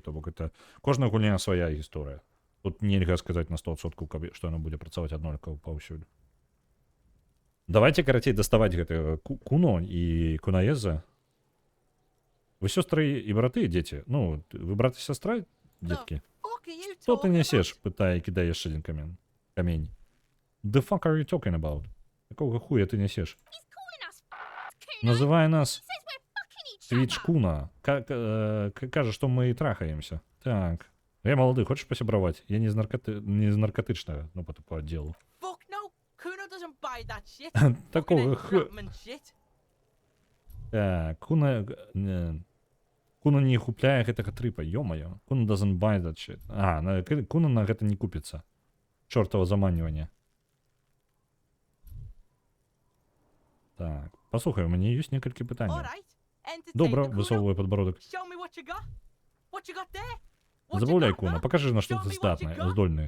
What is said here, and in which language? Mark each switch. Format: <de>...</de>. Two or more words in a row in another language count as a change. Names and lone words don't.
<be>То бок это кожная гульня свая гісторыя. Тут нельга сказаць на 100%, што яно будзе працаваць аднолькава паўсюль. Давайте, карацей, даставаць гэтага Куно і Кунаеза. Вы сёстры і браты, дзеці? Ну, вы брат і сястра, дзеткі? Што ты нясеш? Пытае, кідае яшчэ адзін камень.</be> <en>The fuck are you talking about?</en> <be>Якога хуя ты нясеш? Называе нас Twitch Куна. Кажа, што мы трахаемся. Так. Я малады, хочаш пасябраваць? Я не з наркотычнага, ну, по аддзелу. Такога Так, Куна не купляе гэтага трыпа, ё-маё. Куна</be> <en>doesn't buy that shit.</en> <be>Куна на гэта не купіцца. Чёртава заманіванне. Так, паслухай, у мяне ёсць некалькі пытанняў. Добра, высовываю падбародак. Забаўляй, Куна, покажи, на што ты здольны.</be>